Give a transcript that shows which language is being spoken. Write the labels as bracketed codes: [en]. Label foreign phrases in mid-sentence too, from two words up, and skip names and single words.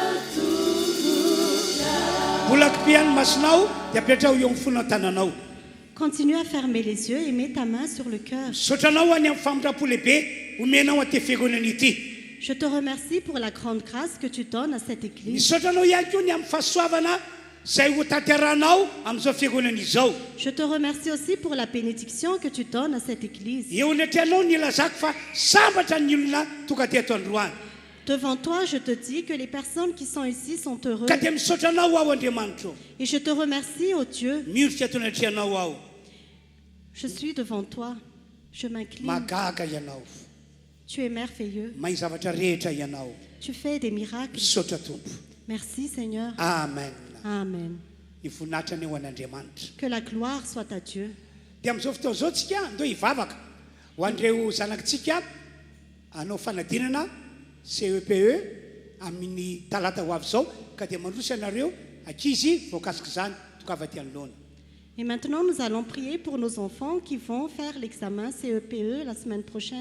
[mg] Mbola kipiany masinao dia apetrao eo amin'ny fonao tananao. [fr] Continue à fermer les yeux et mets ta main sur le cœur. [mg] Misotranao any amin'ny famindram-po lehibe omenao an'ity fiangonana ity. [fr] Je te remercie pour la grande grâce que tu donnes à cette église. [mg] Misotranao ihany koa ny amin'ny fahasoavana izay ho tanteranao amin'izao fiangonana izao. [fr] Je te remercie aussi pour la bénédiction que tu donnes à cette église. [mg] Eo ny atreanao ny lazako fa sambatra ny olona tonga ty ato androany. [fr] Devant toi, je te dis que les personnes qui sont ici sont heureuses. [mg] Ka dia misotranao ao Andriamanitra. [fr] Et je te remercie, ô Dieu. [mg] Miorika ato natreanao ao. [fr] Je suis devant toi. Je m'incline. [mg] Magaga ianao. [fr] Tu es merveilleux. [mg] Mahay zavatra rehetra ianao. [fr] Tu fais des miracles. [mg] Misaotra tompo. [fr] Merci, Seigneur. [mg] Amen. Amen. Ny voninahitra ny ho an'Andriamanitra. [fr] Que la gloire soit à Dieu. [mg] Dia amin'izao fotoana izao tsika andao hivavaka ho an'ireo zanakitsika hanao fanadinana CEPE amin'ny talata ho avy izao ka dia mandroso ianareo ankizy voakasika izany tokava ty anoloana. [fr] Et maintenant, nous allons prier pour nos enfants qui vont faire l'examen CEPE la semaine prochaine.